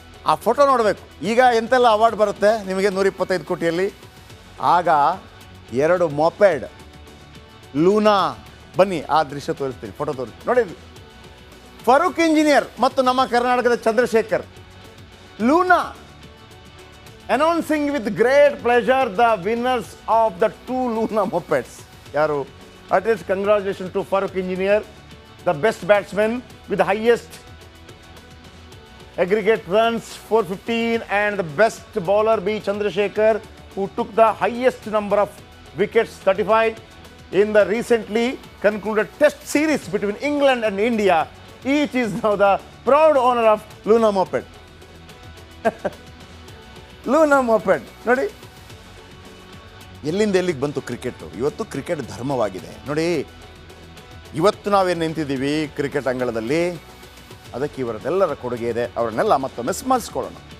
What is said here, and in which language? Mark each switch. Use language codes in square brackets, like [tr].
[kn] ಆ ಫೋಟೋ ನೋಡಬೇಕು. ಈಗ ಎಂತೆಲ್ಲ ಅವಾರ್ಡ್ ಬರುತ್ತೆ ನಿಮಗೆ 125 ಕೋಟಿಯಲ್ಲಿ. ಆಗ 2 ಮೊಪೆಡ್ ಲೂನಾ. ಬನ್ನಿ ಆ ದೃಶ್ಯ ತೋರಿಸ್ತೀನಿ, ಫೋಟೋ ತೋರಿಸ್ತೀನಿ ನೋಡಿ. ಫರೂಕ್ ಇಂಜಿನಿಯರ್ ಮತ್ತು ನಮ್ಮ ಕರ್ನಾಟಕದ Chandrashekhar. [en] Luna announcing with great pleasure the winners of the 2 Luna mopeds. Yaru, artist, congratulations to Farooq Engineer, the best batsman with the highest aggregate runs 415, and the best bowler B Chandrasekhar, who took the highest number of wickets 35 in the recently concluded test series between England and India. Each is now the proud owner of Luna moped. [kn] Luna moped ನೋಡಿ, ಎಲ್ಲಿಂದ ಎಲ್ಲಿಗೆ ಬಂತು cricket. ಇವತ್ತು cricket ಧರ್ಮವಾಗಿದೆ ನೋಡಿ. ಇವತ್ತು ನಾವೇನು ನಿಂತಿದ್ದೀವಿ cricket ಅಂಗಳದಲ್ಲಿ, ಅದಕ್ಕೆ ಇವರದೆಲ್ಲರ ಕೊಡುಗೆ ಇದೆ. ಅವರನ್ನೆಲ್ಲ ಮತ್ತೊಮ್ಮೆ ಸ್ಮರಿಸ್ಕೊಳ್ಳೋಣ.